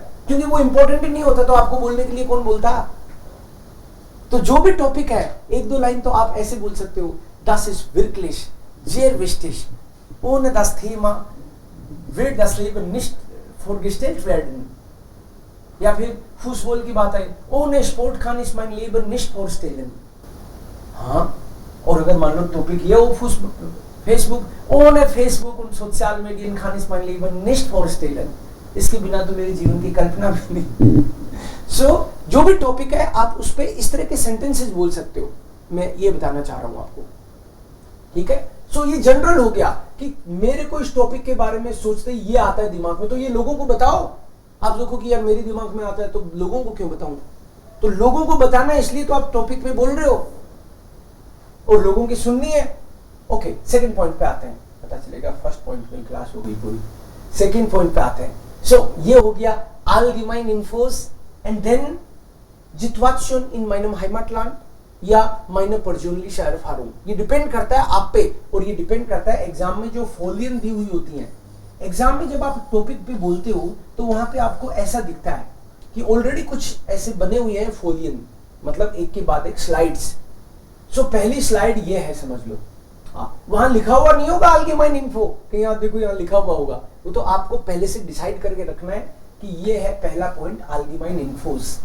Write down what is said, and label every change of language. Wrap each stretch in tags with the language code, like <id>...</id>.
<hi>क्योंकि वो इंपॉर्टेंट ही नहीं होता तो आपको बोलने के लिए कौन बोलता। तो जो भी टॉपिक है, एक दो लाइन तो आप ऐसे बोल सकते हो,</hi> <de>das ist wirklich sehr wichtig, ohne das Thema wird das Leben nicht vorgestellt werden।</de> <hi>या फिर फुटबॉल की बात है,</hi> <de>ohne Sport kann ich mein Leben nicht vorstellen।</de> <hi>हाँ, और अगर मान लो टॉपिक ये हो Facebook,</hi> <de>ohne Facebook und sozialen Medien kann ich mein Leben nicht vorstellen।</de> <hi>इसके बिना तो मेरे जीवन की कल्पना भी नहीं। जो भी टॉपिक है आप उस पर इस तरह के सेंटेंसेस बोल सकते हो, मैं ये बताना चाह रहा हूं आपको, ठीक है। ये जनरल हो गया कि मेरे को इस टॉपिक के बारे में सोचते ये आता है दिमाग में, तो ये लोगों को बताओ। आप देखो कि यार मेरे दिमाग में आता है तो लोगों को क्यों बताऊं, तो लोगों को बताना है, इसलिए तो आप टॉपिक पे बोल रहे हो और लोगों की सुननी है। ओके, सेकंड पॉइंट पे आते हैं, पता चलेगा फर्स्ट पॉइंट में क्लास हो गई पूरी। सेकंड पॉइंट पे आते हैं। ये हो गया</hi> <de>allgemein Infos</de> <en>and then</en> <de>Situation in meinem Heimatland या meine persönliche Erfahrung।</de> <hi>ये डिपेंड करता है आप पे, और ये डिपेंड करता है एग्जाम में जो फोलियन दी हुई होती हैं। एग्जाम में जब आप टॉपिक पे बोलते हो तो वहां पे आपको ऐसा दिखता है कि ऑलरेडी कुछ ऐसे बने हुए हैं फोलियन, मतलब एक के बाद एक स्लाइड्स। पहली स्लाइड ये है, समझ लो। वहां लिखा हुआ नहीं होगा allgemein info, कहीं आप देखो यहाँ लिखा हुआ होगा, वो तो आपको पहले से डिसाइड करके रखना है कि ये है पहला पॉइंट allgemein infos।</hi>